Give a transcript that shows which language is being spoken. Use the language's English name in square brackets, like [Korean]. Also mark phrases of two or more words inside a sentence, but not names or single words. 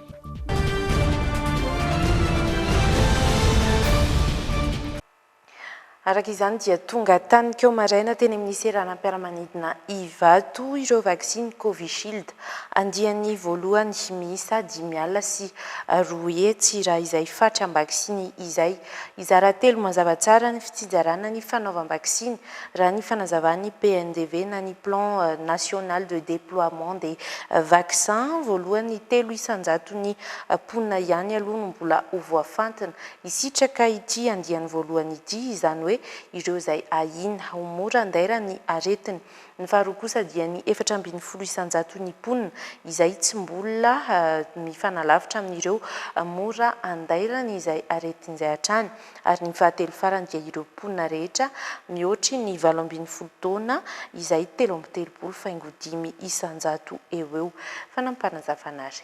[Malagasy] Araka izany dia tonga tany keo maraina teny amin'ny seranam-piaramanidina Ivato ireo vaksiny Covishield andiany voalohany miisa 5 alina sy 2 hetsy raha izay fatra vaksiny izay izara 3 mazava tsara ny fitsinjarana ny fanaovam-baksiny raha ny fanazavany PNDV na ny [French] plan national de déploiement des vaccins [Malagasy] voalohany 300 ny ponina ihany aloha no mbola ho voafantina isitraka ity andiany voalohany ity izany hoe ireo izay ahina ho mora andaira ny aretiny. Ny faharoa kosa dia ny 470 ny ponina izay tsy mbola mifanalavitra amin'ireo mora andairany izay aretin'izay hatrany ary ny fahatelo farany dia ireo ponina rehetra mihoatry ny 70 taona izay 330 isanjato eo fanampanazavana azy.